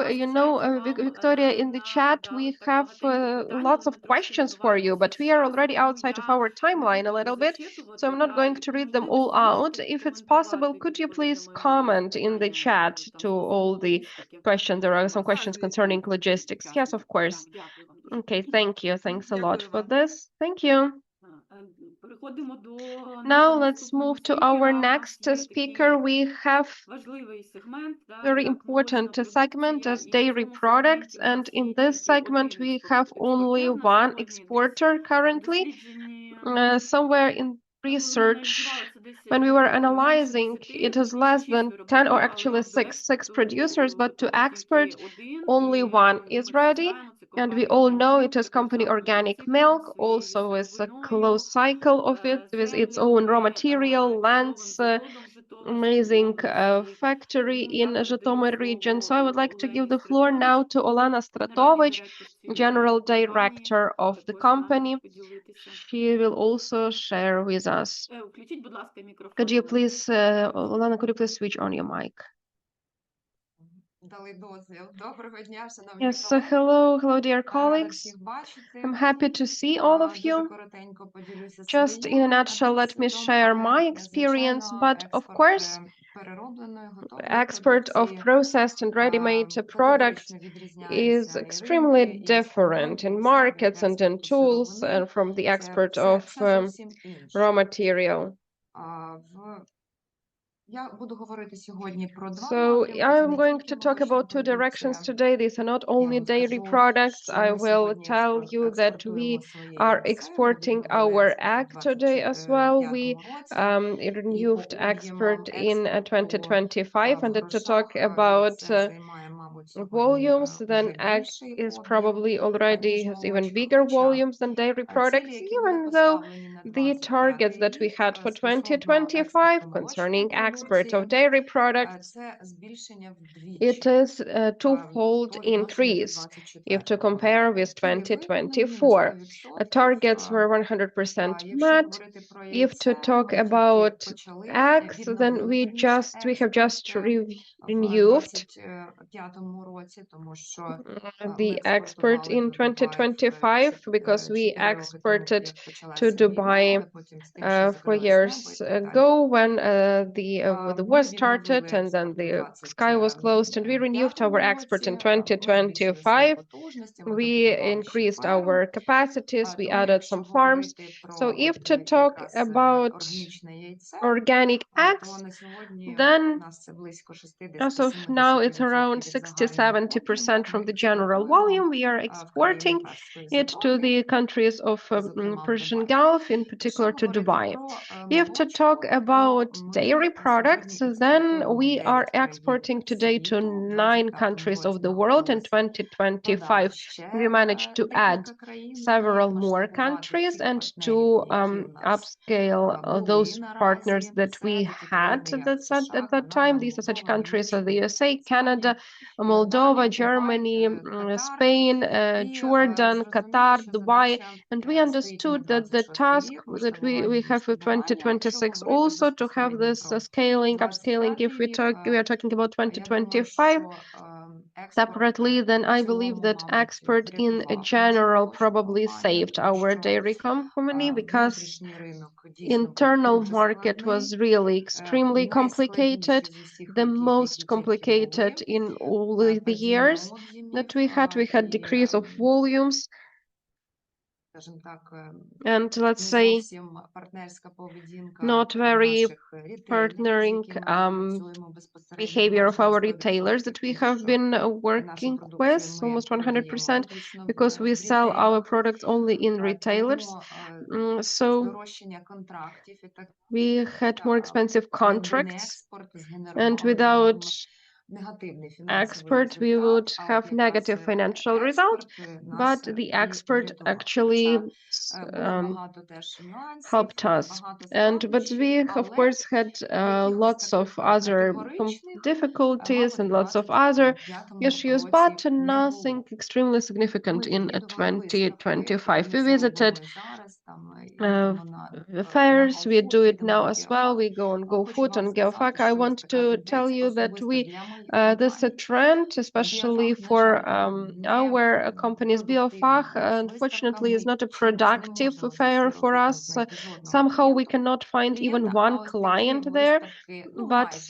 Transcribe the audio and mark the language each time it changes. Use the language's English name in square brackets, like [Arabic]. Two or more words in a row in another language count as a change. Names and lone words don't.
[English] You know, Victoria, in the chat, we have lots of questions for you, but we are already outside of our timeline a little bit, so I'm not going to read them all out. If it's possible, could you please comment in the chat to all the questions? There are some questions concerning logistics. Yes, of course. Okay, thank you. Thanks a lot for this. Thank you. [Ukrainian] переходимо до [English] Now [Ukrainian] нашого [English] let's [Ukrainian] наступного [English] move to our [Ukrainian] спікера. [English] next [Ukrainian] Є [English] speaker. [Ukrainian] такий [English] We have [Ukrainian] важливий сегмент, да, [English] very [Ukrainian] як молочна [English] important segment [Ukrainian] продукція, [English] as [Ukrainian] і в [English] dairy [Ukrainian] цьому [English] products, [Ukrainian] сегменті у [English] and [Ukrainian] нас [English] in [Ukrainian] є [English] this [Ukrainian] тільки [English] segment [Ukrainian] один [English] we have only [Ukrainian] експортер на [English] one [Ukrainian] сьогодні. [English] exporter [Ukrainian] Десь [English] currently. [Ukrainian] дослідженні, [English] Somewhere in [Ukrainian] коли ми [English] research, [Ukrainian] аналізували, це десь [English] when we were [Ukrainian] менше [English] analyzing, [Ukrainian] 10, [English] it is [Ukrainian] точніше [English] less [Ukrainian] 6 [English] than 10 [Ukrainian] виробників, [English] or [Ukrainian] але [English] actually [Ukrainian] от до [English] six [Ukrainian] експорту [English] producers, but to [Ukrainian] поки [English] export [Ukrainian] тільки один, [English] only [Ukrainian] і [English] one is [Ukrainian] ми всі [English] ready. [Ukrainian] знаємо, це [English] And we [Ukrainian] компанія [English] all [Ukrainian] Organic [English] know [Ukrainian] Milk, [English] it is [Ukrainian] яка [English] company [Ukrainian] взяла вже [English] Organic [Ukrainian] цикл [English] Milk, [Ukrainian] зі своєю [English] also with a [Ukrainian] сировиною, [English] close cycle of it, with its own raw [Ukrainian] землями, [English] material, lands, [Ukrainian] чудовим заводом в Житомирській [English] amazing [Ukrainian] області. [English] factory [Ukrainian] Тому [English] in [Ukrainian] я передаю [English] Zhytomyr region. So I would [Ukrainian] слово [English] like to give [Ukrainian] Олені [English] the floor now [Ukrainian] Стратович, [English] to Olena [Ukrainian] генеральній [English] Stratovich, [Ukrainian] директорці [English] General [Ukrainian] компанії, [English] Director of the [Ukrainian] також з нами [English] company. [Ukrainian] поділитися. [English] She will also share with us. [Ukrainian] Включіть, будь ласка, мікрофон. [English] Could you [Ukrainian] Олена. [English] please, Olena, could you please switch on your mic? [Ukrainian] Дали дозвіл. Доброго дня, шановні [English] Yes, [Ukrainian] колеги. [English] hello, dear [Ukrainian] Рада [English] colleagues. [Ukrainian] всіх бачити. [English] I'm happy to see all of [Ukrainian] Дуже [English] you. [Ukrainian] коротенько поділюся [English] Just in a [Ukrainian] своїм [English] nutshell, let me [Ukrainian] досвідом, [English] share my [Ukrainian] але, [English] experience, [Ukrainian] звичайно, [English] but of [Ukrainian] експорт [English] course, [Ukrainian] переробленої, готової [English] export of [Ukrainian] продукції [English] processed and ready-made products [Ukrainian] категорично [English] is [Ukrainian] відрізняється і [English] extremely [Ukrainian] ринки, і [English] different in [Ukrainian] складові умови від [English] markets and in [Ukrainian] експорту [English] tools [Ukrainian] сировини. [English] and from the export [Ukrainian] Це [English] of [Ukrainian] зовсім [English] raw [Ukrainian] інше. [English] material. [Ukrainian] Я буду говорити сьогодні про два [English] So [Ukrainian] напрямки. Це [English] I'm [Ukrainian] не [English] going [Ukrainian] тільки [English] to talk [Ukrainian] молочна [English] about two directions [Ukrainian] продукція. [English] today. These are not [Ukrainian] Я [English] only [Ukrainian] вам [English] dairy [Ukrainian] скажу, [English] products. [Ukrainian] що [English] I [Ukrainian] ми [English] will [Ukrainian] сьогодні [English] tell you that [Ukrainian] експортуємо [English] we [Ukrainian] своє [English] are [Ukrainian] яйце. Ми [English] exporting [Ukrainian] відновили [English] our [Ukrainian] експорт [English] egg today as well. We [Ukrainian] 2025 році. І по [English] renewed export [Ukrainian] об'ємам [English] in [Ukrainian] експорту [English] 2025, [Ukrainian] в [English] and to [Ukrainian] грошах [English] talk about [Ukrainian] це займає, мабуть, сьогодні [English] volumes, then [Ukrainian] уже [English] egg [Ukrainian] більший [English] is [Ukrainian] об'єм, [English] probably already [Ukrainian] ніж [English] has even [Ukrainian] молочка. [English] bigger [Ukrainian] Хоча [English] volumes than dairy products, [Ukrainian] цілі, які були [English] even though [Ukrainian] поставлені на [English] the targets [Ukrainian] 25 [English] that we [Ukrainian] рік [English] had for [Ukrainian] стосовно [English] 2025 [Ukrainian] експорту молочної [English] concerning export of [Ukrainian] продукції, [English] dairy products, [Ukrainian] це збільшення [English] it [Ukrainian] вдвічі [English] is a twofold [Ukrainian] по відношенню до [English] increase if to [Ukrainian] 24 [English] compare [Ukrainian] року. [English] with [Ukrainian] Цілі виконані на [English] 2024. [Ukrainian] 100%. [English] Targets were 100% [Ukrainian] Якщо [English] met. [Ukrainian] говорити про [English] If to [Ukrainian] яйце, [English] talk [Ukrainian] ми тільки [English] about [Ukrainian] почали, [English] eggs, then [Ukrainian] відновили, [English] we [Ukrainian] вірніше, [English] have just [Ukrainian] експорт в [English] renewed [Ukrainian] 25 році, тому що ми [English] the export [Ukrainian] експортували [English] in [Ukrainian] до Дубаю [English] 2025 because we [Ukrainian] 4 роки тому, [English] exported [Ukrainian] як [English] to [Ukrainian] почалася війна, [English] Dubai [Ukrainian] але потім з тим, що [English] 4 [Ukrainian] закрилось небо [English] years [Ukrainian] і так далі. [English] ago when the war [Ukrainian] Ми [English] started [Ukrainian] відновили [English] and then [Ukrainian] експорт у [English] the sky was closed, and we renewed our export in [Ukrainian] році, ми збільшили свої [English] 2025. [Ukrainian] потужності, ми [English] We [Ukrainian] добудували ще [English] increased [Ukrainian] ферму. [English] our capacities, we [Ukrainian] Тому [English] added [Ukrainian] якщо [English] some farms. [Ukrainian] говорити [English] So [Ukrainian] про [English] if [Ukrainian] от [English] to talk [Ukrainian] якраз [English] about [Ukrainian] органічне яйце, [English] organic [Ukrainian] то [English] eggs, [Ukrainian] на сьогодні [English] then [Ukrainian] у нас це близько [English] as of now, it's around [Ukrainian] 60-70% від загального [English] 60-70% [Ukrainian] об'єму. [English] from [Ukrainian] Ми [English] the general [Ukrainian] експортуємо [English] volume. We are [Ukrainian] в країни [English] exporting [Ukrainian] Перської [English] it to [Ukrainian] затоки, [English] the countries of [Ukrainian] зокрема в [English] Persian [Ukrainian] Дубай. [English] Gulf, in [Ukrainian] Якщо [English] particular to [Ukrainian] говорити [English] Dubai. [Ukrainian] про [English] If to [Ukrainian] молочку, [English] talk [Ukrainian] то [English] about dairy [Ukrainian] ми [English] products, [Ukrainian] сьогодні [English] then [Ukrainian] експортуємо [English] we [Ukrainian] в [English] are [Ukrainian] 9 країн [English] exporting today to [Ukrainian] світу. В [English] 9 [Ukrainian] 25 [English] countries of [Ukrainian] році [English] the [Ukrainian] нам [English] world. In [Ukrainian] вдалося [English] 2025, [Ukrainian] подати ще [English] we managed to add [Ukrainian] декілька країн і [English] several more [Ukrainian] масштабувати [English] countries [Ukrainian] тих [English] and [Ukrainian] партнерів, [English] to [Ukrainian] які в нас [English] upscale those [Ukrainian] були [English] partners [Ukrainian] наразі. [English] that we [Ukrainian] Це такі [English] had [Ukrainian] країни, як США, [English] at that time. [Ukrainian] Канада, [English] These are such [Ukrainian] Молдова, [English] countries as the [Ukrainian] Німеччина, [English] USA, Canada, [Ukrainian] Іспанія, [English] Moldova, [Ukrainian] Йорданія, Кувайт, [English] Germany, [Ukrainian] Катар. [English] Spain, [Ukrainian] І [English] Jordan, [Ukrainian] зрозуміло, [English] Qatar, [Ukrainian] що [English] Dubai. [Ukrainian] задача [English] And we [Ukrainian] стоїть і [English] understood [Ukrainian] на [English] that the [Ukrainian] 26 [English] task [Ukrainian] рік [English] that we [Ukrainian] масштабування і [English] have for [Ukrainian] масштабування. Якщо [English] 2026 [Ukrainian] говорити [English] also to have [Ukrainian] безпосередньо [English] this [Ukrainian] про [English] scaling, upscaling. [Ukrainian] 25 [English] If [Ukrainian] рік, [English] we are talking about [Ukrainian] я думаю, [English] 2025 [Ukrainian] що експорт [English] separately, then [Ukrainian] в [English] I believe [Ukrainian] цілому, [English] that [Ukrainian] мабуть, [English] export in [Ukrainian] врятував нашу [English] general [Ukrainian] молочну [English] probably [Ukrainian] компанію, [English] saved [Ukrainian] тому [English] our [Ukrainian] що [English] dairy company because [Ukrainian] внутрішній ринок дійсно був [English] internal [Ukrainian] дуже [English] market was [Ukrainian] складний, [English] really extremely complicated, [Ukrainian] найскладніший з усіх [English] the [Ukrainian] років, [English] most [Ukrainian] які тільки [English] complicated [Ukrainian] були. [English] in all the years [Ukrainian] Падіння об'ємів [English] that we had. We had [Ukrainian] і, [English] decrease of volumes [Ukrainian] скажімо так, [English] and, let's [Ukrainian] не [English] say, [Ukrainian] зовсім партнерська поведінка [English] not very [Ukrainian] наших рітейлерів, з [English] partnering [Ukrainian] якими ми працюємо безпосередньо [English] behavior of [Ukrainian] майже на [English] our retailers [Ukrainian] 100%, [English] that we [Ukrainian] тому [English] have [Ukrainian] що [English] been [Ukrainian] нашу [English] working [Ukrainian] продукцію [English] with [Ukrainian] ми [English] almost [Ukrainian] продаємо [English] 100% [Ukrainian] виключно [English] because we [Ukrainian] в [English] sell our [Ukrainian] рітейлах. [English] products only in retailers. So [Ukrainian] Здорожчання контрактів і так [English] we had more expensive [Ukrainian] якби не [English] contracts, [Ukrainian] експорт [English] and [Ukrainian] згенерували [English] without [Ukrainian] нам негативний фінансовий [English] export we would [Ukrainian] результат, а [English] have [Ukrainian] от якраз [English] negative financial result, [Ukrainian] експорт [English] but [Ukrainian] нас [English] the [Ukrainian] і [English] export [Ukrainian] врятував. [English] actually [Ukrainian] Хоча було багато теж нюансів, [English] helped us. [Ukrainian] багато [English] But [Ukrainian] складнощів, [English] we, of [Ukrainian] але [English] course, had [Ukrainian] якихось [English] lots of [Ukrainian] таких [English] other [Ukrainian] категоричних, [English] difficulties and [Ukrainian] мабуть, [English] lots [Ukrainian] в [English] of other [Ukrainian] 25 [English] issues, [Ukrainian] році [English] but [Ukrainian] не [English] nothing [Ukrainian] було. [English] extremely significant [Ukrainian] Ми [English] in [Ukrainian] відвідували виставки, [English] 2025. We [Ukrainian] ми це [English] visited [Ukrainian] робимо і зараз, там uh, їдемо на [English] fairs. We [Ukrainian] Галфуд, [English] do it [Ukrainian] їдемо [English] now [Ukrainian] на [English] as well. [Ukrainian] Геофак. [English] We go on [Ukrainian] Хочу [English] GoFood [Ukrainian] вам [English] and [Ukrainian] сказати, [English] GeoFac. I [Ukrainian] що ось [English] want [Ukrainian] така [English] to tell [Ukrainian] тенденція [English] you that [Ukrainian] особисто для моїх [English] this is a [Ukrainian] компаній. [English] trend, especially [Ukrainian] Біофах, на [English] for [Ukrainian] жаль, не [English] our companies. [Ukrainian] продуктивна [English] Biofach, [Ukrainian] зараз виставка. [English] unfortunately, is [Ukrainian] Ми [English] not a [Ukrainian] чомусь не [English] productive [Ukrainian] можемо за [English] fair [Ukrainian] всі [English] for [Ukrainian] роки там [English] us. [Ukrainian] знайти жодного [English] Somehow we [Ukrainian] клієнта. [English] cannot find even [Ukrainian] А [English] one [Ukrainian] ось такі [English] client there. [Ukrainian] виставки, [English] But [Ukrainian] майже